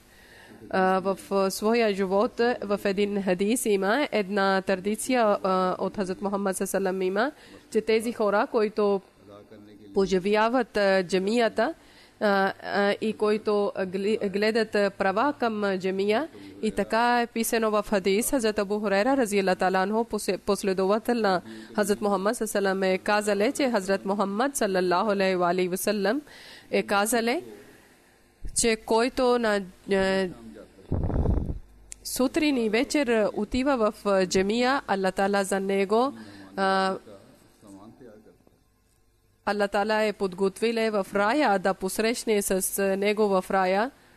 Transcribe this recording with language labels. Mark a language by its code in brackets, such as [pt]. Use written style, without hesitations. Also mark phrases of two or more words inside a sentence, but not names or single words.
[bg] В своя живот в един хадис има една традиция от Хазрат Мухаммад саллаллаху има, че тези хора, които поживяват джамията и които гледат права към джамия. И така е писано в хадис. Хазрат Абу Хурайра [ar] رضي الله تعالى عنه, [bg] последовател на Хазрат Мухаммад [ar] صلى الله عليه وسلم, [bg] е казале, че Хазрат Мухаммад [ar] صلى الله عليه وسلم [bg] е казале, че който на сутрин и вечер отива в джамия, [ar] الله تعالى [bg] за него [ar] الله تعالى [bg] е подготвил в рая да посрещне с него в рая.